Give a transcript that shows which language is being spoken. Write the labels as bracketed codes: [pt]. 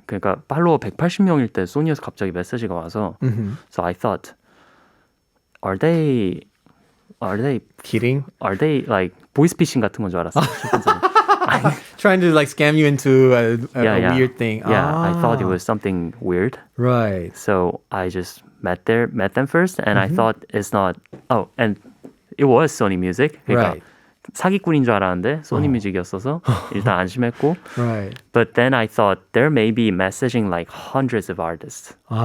[ko] 그러니까 팔로워 180명일 때 소니에서 갑자기 메시지가 와서 [en] So I thought are they Kidding? [ko] like 보이스피싱 같은 건 줄 알았어. [en] Trying to like scam you into a weird thing. Yeah, I thought it was something weird. Right. So I just met them first and I thought it's not and it was Sony Music. [ko] 그러니까 [en] Right. [ko] 사기꾼인 줄 알았는데 소니 뮤직이었어서 일단 안심했고. [en] Right. But then I thought there may be messaging like hundreds of artists.